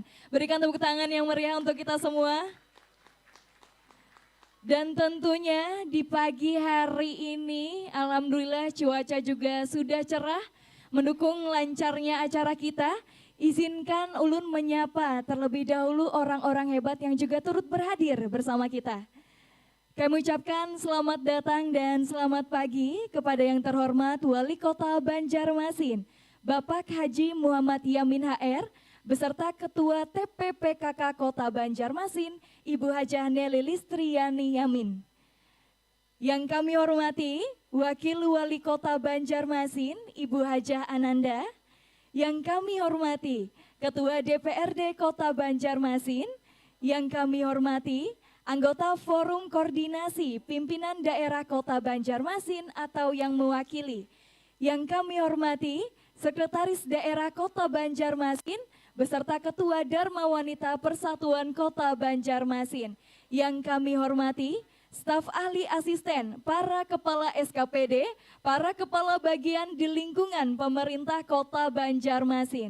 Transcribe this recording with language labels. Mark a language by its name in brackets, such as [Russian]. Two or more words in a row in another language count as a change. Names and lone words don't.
[Indonesian] Berikan tepuk tangan yang meriah untuk kita semua. Dan tentunya di pagi hari ini alhamdulillah cuaca juga sudah cerah mendukung lancarnya acara kita. Izinkan ulun menyapa terlebih dahulu orang-orang hebat yang juga turut berhadir bersama kita. Kami ucapkan selamat datang dan selamat pagi kepada yang terhormat Wali Kota Banjarmasin, Bapak Haji Muhammad Yamin HR, beserta Ketua TPPKK Kota Banjarmasin, Ibu Hajah Nelly Listriani Yamin. Yang kami hormati, Wakil Wali Kota Banjarmasin, Ibu Hajah Ananda. Yang kami hormati Ketua DPRD Kota Banjarmasin, yang kami hormati anggota Forum Koordinasi Pimpinan Daerah Kota Banjarmasin atau yang mewakili, yang kami hormati Sekretaris Daerah Kota Banjarmasin beserta Ketua Dharma Wanita Persatuan Kota Banjarmasin, yang kami hormati staf ahli asisten, para kepala SKPD, para kepala bagian di lingkungan pemerintah Kota Banjarmasin.